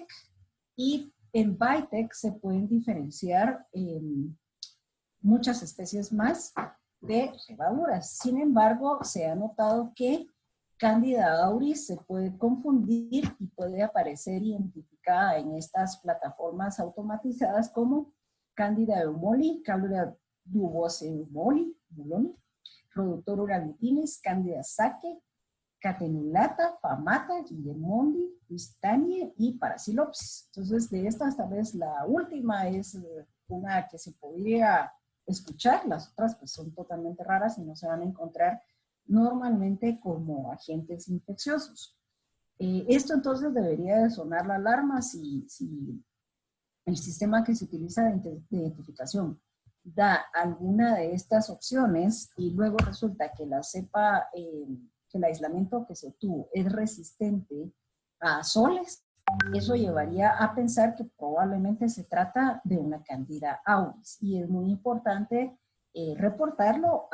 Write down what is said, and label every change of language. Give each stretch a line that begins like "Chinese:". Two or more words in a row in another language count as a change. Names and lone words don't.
Spanish: Y en VITEC se pueden diferenciar muchas especies más de levaduras. Sin embargo, se ha notado que Candida auris se puede confundir y puede aparecer identificada en estas plataformas automatizadas como Candida eumoli, Candida duboceumoli, Rhodotora uralitinis, Candida saque, Catenulata, Pamata, Guillemondi, Vistanie y Parasilopsis. Entonces, de estas tal vez la última es una que se podría escuchar, las otras pues son totalmente raras y no se van a encontrar normalmente como agentes infecciosos. Esto entonces debería de sonar la alarma si el sistema que se utiliza de identificación da alguna de estas opciones y luego resulta que la cepa, que el aislamiento que se obtuvo es resistente a soles, eso llevaría a pensar que probablemente se trata de una Candida auris y es muy importante reportarlo.